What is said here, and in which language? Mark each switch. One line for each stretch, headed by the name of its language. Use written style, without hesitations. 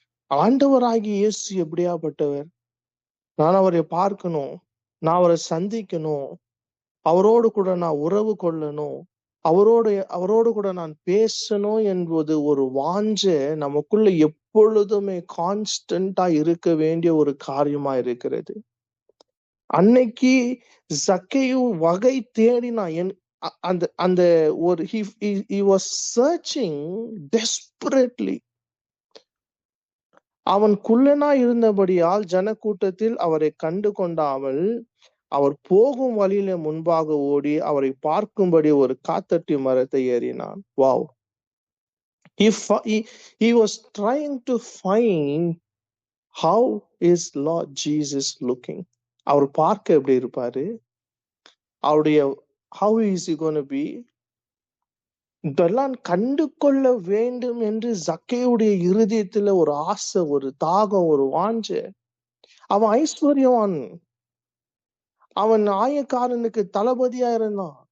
Tamil: ஆண்டவராகிய இயேசு எப்படியாப்பட்டவர், நான் அவரை பார்க்கணும், நான் அவரை சந்திக்கணும், அவரோடு கூட நான் உறவு கொள்ளணும், அவரோடு கூட நான் பேசணும் என்பது ஒரு வாஞ்சை நமக்குள்ள எப்பொழுதுமே கான்ஸ்டன்டா இருக்க வேண்டிய ஒரு காரியமா இருக்கிறது. அன்னைக்கு ஜக்கேயு வகை தேடினான். அந்த ஒரு
English: he was searching desperately.
Tamil: அவன் குள்ளனா இருந்தபடியால் ஜனக்கூட்டத்தில் அவரை கண்டு கொண்டாமல் அவர் போகும் வழியில முன்பாக ஓடி அவரை பார்க்கும்படி ஒரு காத்தட்டி மரத்தை ஏறினான்.
English: Wow. He was trying to find how is Lord Jesus looking.
Tamil: அவர் பார்க்க எப்படி இருப்பாரு, அவருடைய
English: how is he going to be,
Tamil: இதெல்லாம் கண்டு கொள்ள வேண்டும் என்று ஜக்கேயுடைய இருதயத்துல ஒரு ஆசை, ஒரு தாகம், ஒரு வாஞ்சை. அவன் ஐஸ்வர்யவான், அவன் ஆயக்காரனுக்கு தளபதியா இருந்தான்.